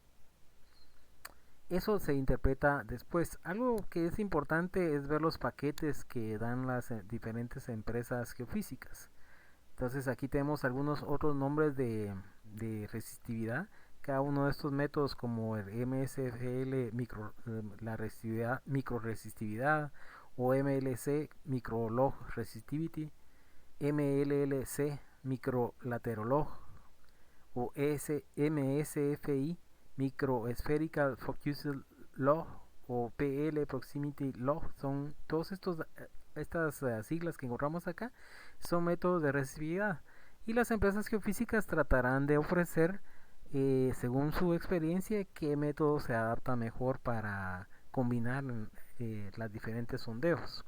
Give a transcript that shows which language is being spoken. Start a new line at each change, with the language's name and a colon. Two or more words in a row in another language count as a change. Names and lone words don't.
Spanish: Eso se interpreta después. Algo que es importante es ver los paquetes que dan las diferentes empresas geofísicas. Entonces aquí tenemos algunos otros nombres de resistividad. Cada uno de estos métodos, como el MSFL la resistividad, microresistividad, o MLC
English: microlog resistivity,
Spanish: MLLC microlaterolog, o MSFI
English: microspherical focus log,
Spanish: o PL
English: proximity log.
Spanish: Son todos estas siglas que encontramos acá, son métodos de resistividad, y las empresas geofísicas tratarán de ofrecer, según su experiencia, qué método se adapta mejor para combinar las diferentes sondeos.